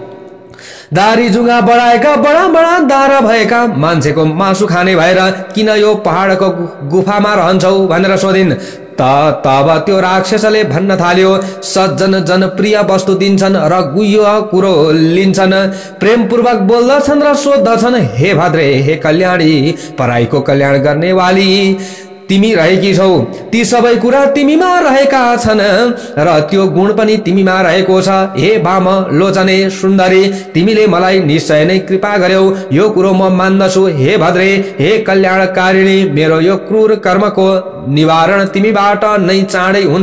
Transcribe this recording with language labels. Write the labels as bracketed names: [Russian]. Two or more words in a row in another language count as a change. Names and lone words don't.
[Nepali] दारी जुगा बढाएका बडा बडा दारा भएका मान्छेको मासु खाने भएर किन यो पहाडको गुफामा रहन्छौ भनेर सोधिन्। तब त्यो राक्षसले भन्न थाल्यो, सज्जन जनप्रिय वस्तु दिन्छन् र गुह्य कुरो लिन्छन्, प्रेमपूर्वक बोल्दछन् र सोध्दछन्, हे भद्रे हे कल्याणी पराईको कल्याण गर्ने वाली तिमी रहेकी छौ। ती सबै कुरा तिमीमा रहेका छन् र त्यो गुण पनि तिमीमा रहेको छ। हे वाम लोचने सुन्दरी तिमीले मलाई निश्चय नै कृपा गर्यौ, यो कुरो म मान्दछु। हे भद्रे हे कल्याणकारिणी मेरो यो क्रूर कर्मको निवारण तिमीबाट नै चाँडै हुन्छ।